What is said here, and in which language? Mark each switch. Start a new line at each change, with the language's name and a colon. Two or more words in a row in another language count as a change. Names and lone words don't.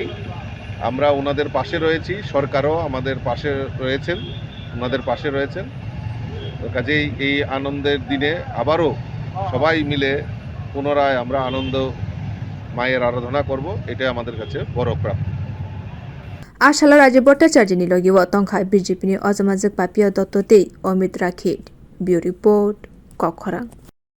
Bangla: আমরা ওনাদের পাশে রয়েছি, সরকারও আমাদের পাশে রয়েছেন, ওনাদের পাশে রয়েছেন। তো কাজেই এই আনন্দের দিনে আবারও সবাই মিলে পুনরায় আমরা আনন্দ মায়ের আরাধনা করব, এটাই আমাদের কাছে বড় প্রাপ্তি।
Kok Borok: आशाला राजी भट्टाचार्यनि लगिव तंखा बीजेपी नि अजमाजक पापिया दत्तते अमित राखिद ब्यूरो रिपोर्ट कखरां।